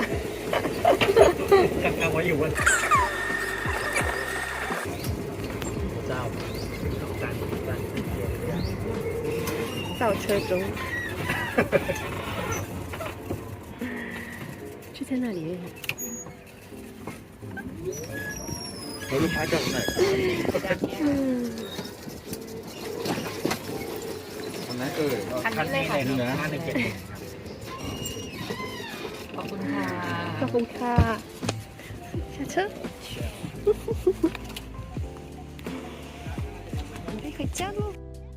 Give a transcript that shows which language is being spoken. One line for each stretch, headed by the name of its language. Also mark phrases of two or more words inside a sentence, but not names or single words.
Chinese: 刚刚我有问，我知道，造车中，就在那里而已。我就拍照
Thai: หน่อยตรงนั้น คันนี้เลยเหนือ517 ขอบคุณค่ะ
Chinese: 下车准备回家喽。